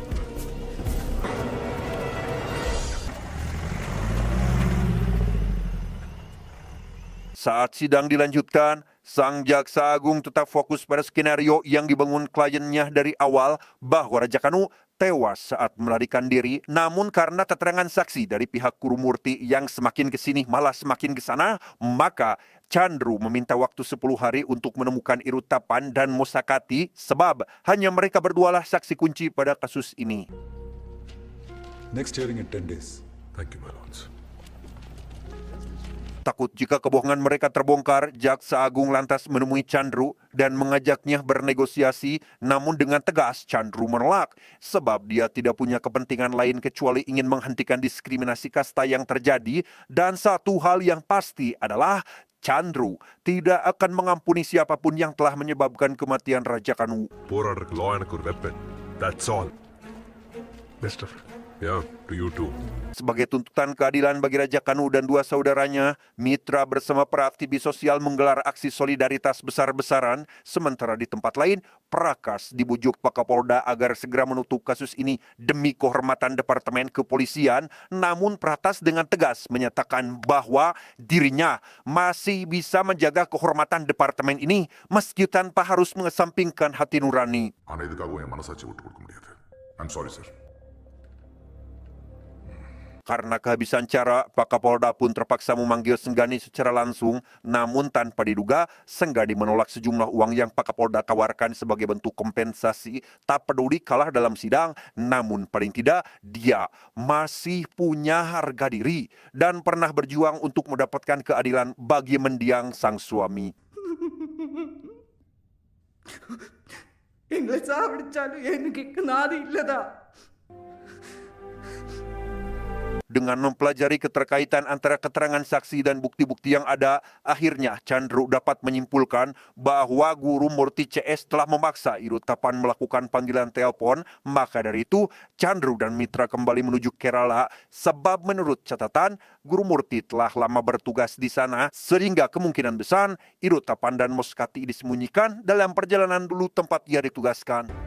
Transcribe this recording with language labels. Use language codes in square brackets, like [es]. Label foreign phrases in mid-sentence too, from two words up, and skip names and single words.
[id] Saat sidang dilanjutkan, sang Jaksa Agung tetap fokus pada skenario yang dibangun kliennya dari awal bahwa Raja Kanu tewas saat melarikan diri. Namun karena keterangan saksi dari pihak Guru Murti yang semakin kesini malah semakin ke sana, maka Chandru meminta waktu 10 hari untuk menemukan Irutapan dan Mosakati sebab hanya mereka berdualah saksi kunci pada kasus ini. [en] Next hearing in 10 days. Thank you, my lords. [id] Takut jika kebohongan mereka terbongkar, Jaksa Agung lantas menemui Chandru dan mengajaknya bernegosiasi, namun dengan tegas Chandru menolak sebab dia tidak punya kepentingan lain kecuali ingin menghentikan diskriminasi kasta yang terjadi, dan satu hal yang pasti adalah Chandru tidak akan mengampuni siapapun yang telah menyebabkan kematian Raja Kanu. [ta] போராடுறதுக்கு law எனக்கு ஒரு weapon. [en] That's all. Best of luck. Yeah, to you too. [id] Sebagai tuntutan keadilan bagi Raja Kanu dan dua saudaranya, Mitra bersama para aktivis sosial menggelar aksi solidaritas besar-besaran, sementara di tempat lain, Prakas dibujuk Pak Kapolda agar segera menutup kasus ini demi kehormatan Departemen Kepolisian, namun Prakas dengan tegas menyatakan bahwa dirinya masih bisa menjaga kehormatan Departemen ini meski tanpa harus mengesampingkan hati nurani. [ta] ஆனா இதுக்காகவும் என் மனசாட்சி விட்டு கொடுக்க முடியாது. [en] I'm sorry, sir. [id] Karena kehabisan cara, Pak Kapolda pun terpaksa memanggil Senggani secara langsung, namun tanpa diduga, Senggani menolak sejumlah uang yang Pak Kapolda tawarkan sebagai bentuk kompensasi. Tak peduli kalah dalam sidang, namun paling tidak dia masih punya harga diri dan pernah berjuang untuk mendapatkan keadilan bagi mendiang sang suami. [ta] எங்களை சாப்பிடிச்சாலும் எனக்கு நாதி இல்லதா. [id] Dengan mempelajari keterkaitan antara keterangan saksi dan bukti-bukti yang ada, akhirnya Chandru dapat menyimpulkan bahwa Guru Murti CS telah memaksa Irutapan melakukan panggilan telepon. Maka dari itu, Chandru dan Mitra kembali menuju Kerala sebab menurut catatan, Guru Murti telah lama bertugas di sana sehingga kemungkinan besar Irutapan dan Mosakati disembunyikan dalam perjalanan dulu tempat ia ditugaskan.